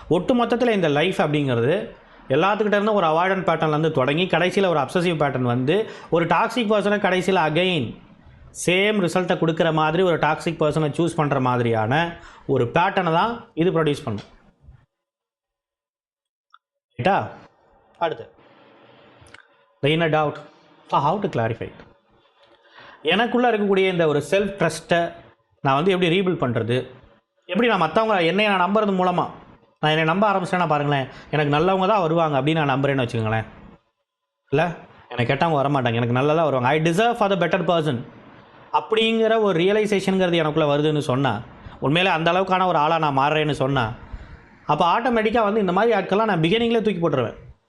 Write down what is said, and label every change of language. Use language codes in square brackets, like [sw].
[ta] ஒட்டு மொத்தத்தில் இந்த லைஃப் அப்படிங்கிறது எல்லாத்துக்கிட்ட இருந்து ஒரு அவாய்டன்ட் பேட்டர்ன்லேருந்து தொடங்கி கடைசியில் ஒரு அப்சசிவ் பேட்டர்ன் வந்து ஒரு டாக்ஸிக் பர்சனை கடைசியில் அகைன் சேம் ரிசல்ட்டை கொடுக்குற மாதிரி ஒரு டாக்ஸிக் பர்சனை சூஸ் பண்ணுற மாதிரியான ஒரு பேட்டர்னை தான் இது ப்ரொடியூஸ் பண்ணும். ரைட்டா? [en] அடுத்து the inner doubt. So how to clarify it? [ta] எனக்குள்ளே இருக்கக்கூடிய இந்த ஒரு செல்ஃப் ட்ரஸ்ட்டை நான் வந்து எப்படி ரீபில்ட் பண்ணுறது, எப்படி நான் மற்றவங்க என்னை நான் நம்புறது மூலமாக நான் என்னை நம்ப ஆரம்பிச்சேன்னா பாருங்களேன், எனக்கு நல்லவங்க தான் வருவாங்க அப்படின்னு நான் நம்புறேன்னு வச்சுக்கோங்களேன். இல்லை, எனக்கு கெட்டவங்க வரமாட்டாங்க, எனக்கு நல்லதாக வருவாங்க, [en] I deserve for the better person [ta] அப்படிங்கிற ஒரு ரியலைசேஷனுங்கிறது எனக்குள்ளே வருதுன்னு சொன்னால், உண்மையிலே அந்த அளவுக்கான ஒரு ஆளாக நான் மாறுறேன்னு சொன்னால், அப்போ ஆட்டோமேட்டிக்காக வந்து இந்த மாதிரி ஆட்கள்லாம் நான் பிகினிங்லேயே தூக்கி போட்டுருவேன்.